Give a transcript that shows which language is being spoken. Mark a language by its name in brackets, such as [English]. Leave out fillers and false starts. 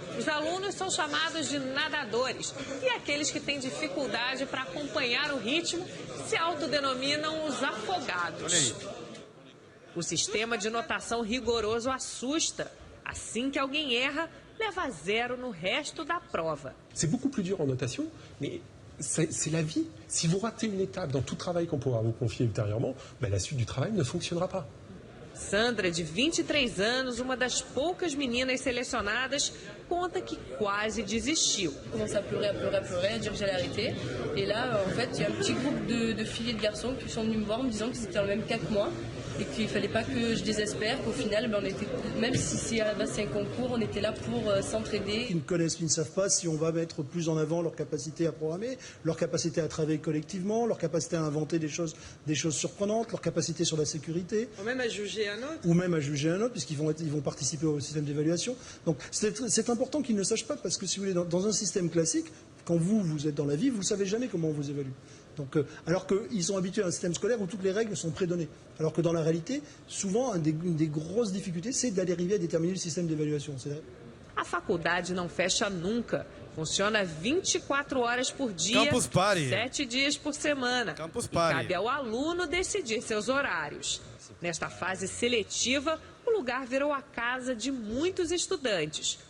[Portuguese] Os alunos são chamados de nadadores e aqueles que têm dificuldade para acompanhar o ritmo se autodenominam os afogados. O sistema de notação rigoroso assusta. Assim que alguém erra, leva 0 no resto da prova. [French] C'est beaucoup plus dur en notation, mais c'est la vie. Si vous ratez une étape dans tout travail qu'on pourra vous confier ultérieurement, la suite du travail ne fonctionnera pas. [Portuguese] Sandra, de 23 anos, uma das poucas meninas selecionadas, conta que quase desistiu. [French] Commence à pleurer, à dire que j'allais arrêter. Et là, en fait, il y a un petit groupe de filles et de garçons qui sont venus me voir en me disant qu'ils étaient dans le même cas que moi et qu'il fallait pas que je désespère, qu'au final, on était, même si c'est un concours, on était là pour s'entraider. Ils ne connaissent, ils ne savent pas si on va mettre plus en avant leur capacité à programmer, leur capacité à travailler collectivement, leur capacité à inventer des choses surprenantes, leur capacité sur la sécurité. Ou même à juger un autre. Ou même à juger un autre, puisqu'ils vont participer au système d'évaluation. Donc c'est important qu'ils ne sachent pas, parce que si vous voulez, dans un système classique, quand vous êtes dans la vie, vous ne savez jamais comment on vous évalue. Donc, alors qu'ils sont habitués à un système scolaire où toutes les règles sont prédonnées. Alors que dans la réalité, souvent, une des grosses difficultés, c'est d'arriver à déterminer le système d'évaluation. [Portuguese] A faculdade não fecha nunca. Funciona 24 horas por dia, Campus Party. 7 dias por semana. Campus E Party. cabe ao aluno decidir seus horários. Nesta fase seletiva, o lugar virou a casa de muitos estudantes.